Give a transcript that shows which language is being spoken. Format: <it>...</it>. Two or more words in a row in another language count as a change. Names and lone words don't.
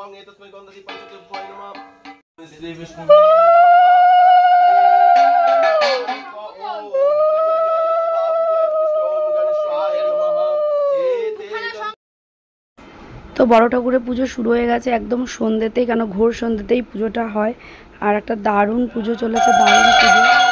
<sa>तस्मै गन्धति पञ्चदेवाय नमः श्री विष्णु</sa> <bn>তো বড় ঠাকুরের পুজো শুরু হয়ে গেছে একদম সন্ধ্যেতেই, কেন ঘোর সন্ধ্যেতেই পুজোটা হয়। আর একটা দারুণ পুজো চলেছে, দারুণ পুজো।</bn>